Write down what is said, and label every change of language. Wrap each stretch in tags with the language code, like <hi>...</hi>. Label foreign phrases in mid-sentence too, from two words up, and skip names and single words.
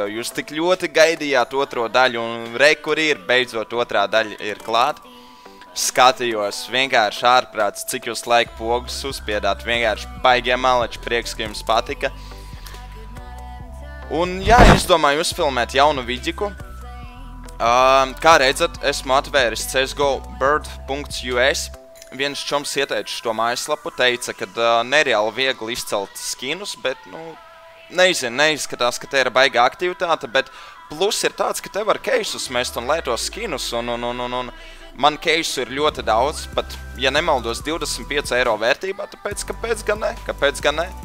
<lv>Jūs tik ļoti gaidījāt otro daļu un re, kur ir, beidzot otrā daļa ir klāt. Skatījos, vienkārši ārprāts, cik jūs laika pogus uzspiedāt. Vienkārši baigie maleči, prieks, ka jums patika. Un jā, izdomāju uzfilmēt jaunu vidiku. Kā redzat, esmu atvēris CSGO bird.us. Viens čoms ieteica šo mājaslapu, teica, ka nereāli viegli izcelt skinus, bet, neizskatās, ka te ir baigā aktivitāte, bet plus ir tāds, ka te var keisus mest un lētos skinus, un man keisu ir ļoti daudz, pat, ja nemaldos, 25 eiro vērtībā, tāpēc, kāpēc gan ne?</lv>